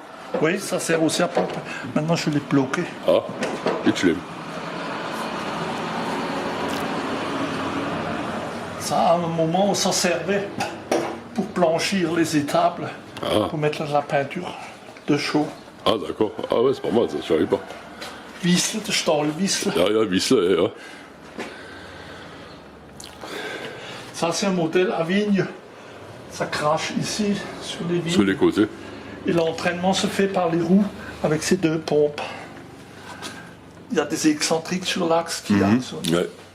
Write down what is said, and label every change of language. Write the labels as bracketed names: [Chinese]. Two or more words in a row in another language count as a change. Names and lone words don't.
[French] Oui, ça sert aussi à pompe. Maintenant, je l'ai bloqué. Ah, et tu l'aimes. Ça, à un moment, on s'en servait pour blanchir les étables, pour mettre de la peinture de chaux. Ah, d'accord. Ah ouais, c'est pas mal, ça, je savais pas. [Swiss German] Wiesel, de Stahlwiesel. Ja, Wiesel, ja. [French] Ça, c'est un modèle à vigne. Ça crache ici, sur les vignes. Sur les côtés. Et l'entraînement se fait par les roues avec ces deux pompes. Il y a des excentriques sur l'axe qui Ouais.